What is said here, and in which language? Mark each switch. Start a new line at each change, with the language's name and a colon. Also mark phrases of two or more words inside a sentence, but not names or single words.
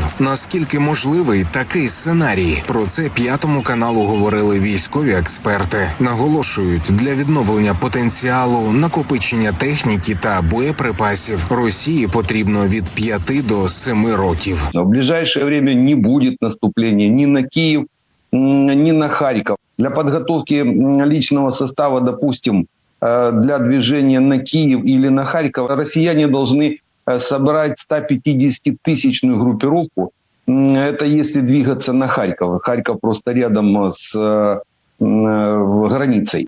Ukrainian: Наскільки можливий такий сценарій? Про це П'ятому каналу говорили військові експерти. Наголошують, для відновлення потенціалу, накопичення техніки та боєприпасів Росії потрібно від 5 до 7 років.
Russian: В ближайшее время
Ukrainian: не буде наступлення ні на Київ, ні на Харків.
Russian: Для підготовки личного состава, допустим, для движения на Киев или на Харьков, россияне должны собрать 150-тысячную группировку. Это если двигаться на Харьков. Харьков просто рядом с границей.